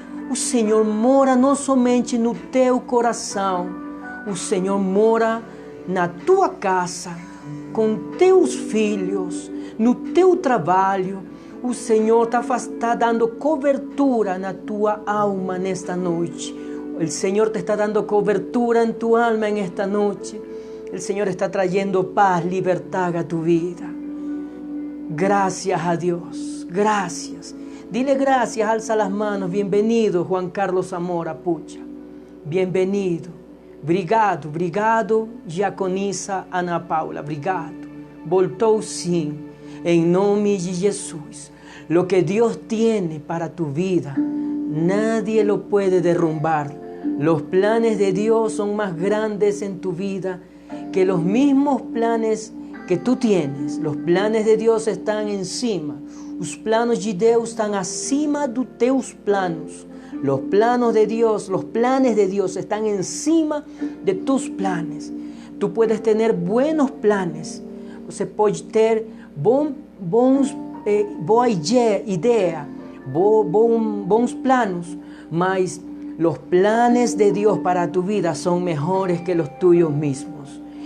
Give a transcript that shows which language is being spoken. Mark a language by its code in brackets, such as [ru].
[pt] O Senhor mora não somente no teu coração, o Senhor mora na tua casa, com teus filhos, no teu trabalho. O Senhor está dando cobertura na tua alma nesta noite. [es] O Senhor te está dando cobertura en tu alma en esta noche. El Señor está trayendo paz, libertad a tu vida. Gracias a Dios, gracias. Dile gracias, alza las manos. Bienvenido, Juan Carlos Zamora Pucha. Bienvenido. [pt] Obrigado, obrigado, diaconisa Ana Paula. Obrigado. Voltou sim, em nome de Jesus. [es] Lo que Dios tiene para tu vida, nadie lo puede derrumbar. Los planes de Dios son más grandes en tu vida que los mismos planes que tú tienes. Los planes de [pt] Deus estão encima. Os planos de Deus estão acima dos teus planos. [es] Los planos de Dios, los planes de Dios están encima de tus planes. Tú puedes tener buenos planes. [pt] Você pode ter boa ideia, bons planos, mas [es] los planes de Dios para tu vida son mejores que los tuyos mismos.